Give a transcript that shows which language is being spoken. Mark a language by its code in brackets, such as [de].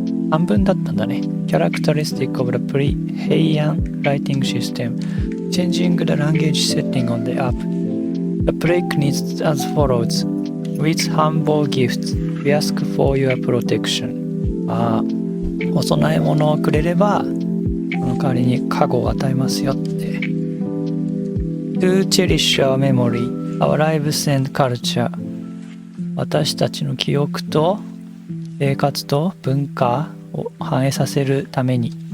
[ja] 半分だったんだね。 [en] Characteristic of the pre-Heian writing system. Changing the language setting on the app. The break needs as follows. With humble gifts, we ask for your protection. [ja] お供え物をくれれば、その代わりに加護を与えますよって。 [en] To cherish our memory, our lives and culture. [ja] 私たちの記憶と生活と文化を反映させるために。